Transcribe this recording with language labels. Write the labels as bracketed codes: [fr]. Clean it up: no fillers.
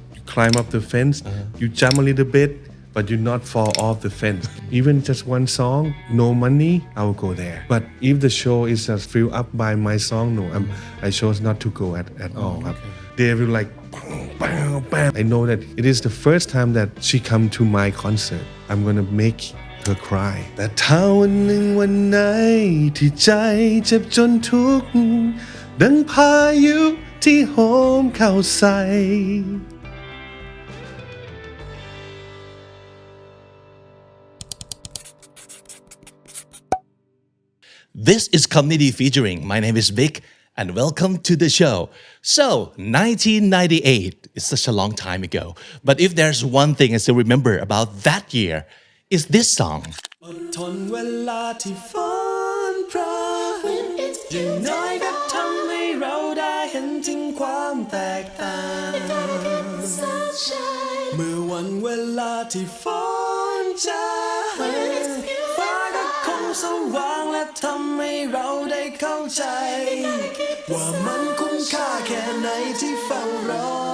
[en] You climb up the fence, you jump a little bit, but you not fall off the fence. Even just one song, no money, I will go there. But if the show is just filled up by my song, no, I chose not to go at all. Okay. They will like, bam, bam. I know that it is the first time that she come to my concert. I'm gonna make her cry. [th] แต่ถ้าวันหนึ่งวันไหนที่ใจเจ็บจนทุกข์ดังพายุที่โหมเข้าใส่ [en] This is Comedy Featuring. My name is Vic and welcome to the show. So, 1998 is such a long time ago. But if there's one thing I still remember about that year, is this song. [th] อดทนเวลาที่ฝนพรางอย่างน้อยก็ทำให้เราได้เห็นถึงความแตกต่างเมื่อวันเวลาที่ฝนจางฟ้าก็คงสว่างและทำให้เราได้เข้าใจว่ามันคุ้มค่าแค่ไหนที่เฝ้ารอ